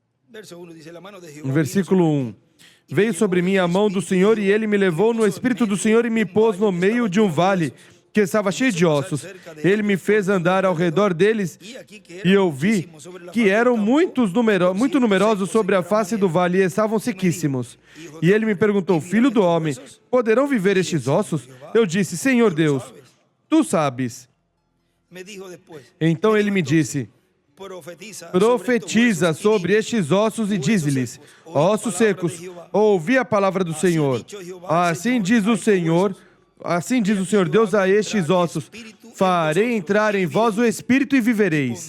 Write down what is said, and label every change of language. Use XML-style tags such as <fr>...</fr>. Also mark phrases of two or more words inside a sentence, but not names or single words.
<es>Verso 1 dice, la mano de Jehová</es> <pt>No</pt> <es>vino</es> <pt>versículo</pt> <es>sobre</es> <pt>1.</pt> <es>mí, y me</es> <pt>Veio</pt> <es>llevó</es> <pt>sobre mim</pt> <es>en</es> <pt>a</pt> <es>el</es> <pt>mão do</pt> <es>espíritu</es> <pt>Senhor</pt> <es>de</es> <pt>e ele me levou no</pt> <es>puso en</es> <pt>Espírito do</pt> <es>medio</es> <pt>Senhor e</pt> <es>de</es> <pt>me</pt> <es>un</es> <pt>pôs no</pt> <es>valle que</es> <pt>meio</pt> <es>estaba</es> <pt>de um</pt> <es>lleno de</es> <pt>vale</pt> <es>huesos.</es> <pt>que estava</pt> <es>Me</es> <pt>cheio</pt> <es>hizo</es> <pt>de</pt> <es>pasar</es> <pt>ossos.</pt> <es>cerca de</es> <pt>Ele me</pt> <es>ellos</es> <pt>fez</pt> <es>por todo</es> <pt>andar ao</pt> <es>alrededor,</es> <pt>redor deles</pt> <es>y aquí que</es> <pt>e</pt> <es>eran</es> <pt>eu vi</pt> <es>muchísimos sobre la</es> <pt>que</pt> <es>faz del</es> <pt>eram</pt> <es>campo,</es> <pt>muito</pt> <es>por</es> <pt>numerosos</pt> <es>cierto,</es> <pt>sobre a</pt> <es>secos, sin</es> <pt>face do</pt> <es>gran</es> <pt>vale e estavam</pt> <es>Y me dijo,</es> <pt>sequíssimos.</pt> <es>hijo</es> <pt>E</pt> <es>de</es> <pt>ele me</pt> <es>hombre,</es> <pt>perguntou,</pt> <es>¿vivirán</es> <pt>filho do</pt> <es>estos</es> <pt>homem,</pt> <es>huesos?</es> <pt>poderão viver</pt> <es>Y</es> <pt>estes</pt> <es>decimos,</es> <pt>ossos?</pt> <es>Jehová,</es> <pt>Eu disse, Senhor</pt> <es>tú lo</es> <pt>Deus,</pt> <es>sabes.</es> <pt>tu sabes.</pt> <es>Me dijo después,</es> <pt>Então</pt> <es>me</es> <pt>ele</pt> <es>dijo</es> <pt>me</pt> <es>entonces,</es> <pt>disse,</pt> <es>profetiza</es> <pt>profetiza sobre estes ossos e dize-lhes, ossos secos, ouvi a palavra do Senhor. Assim diz o Senhor, assim diz o Senhor Deus a estes ossos, farei entrar em vós o Espírito e vivereis.</pt>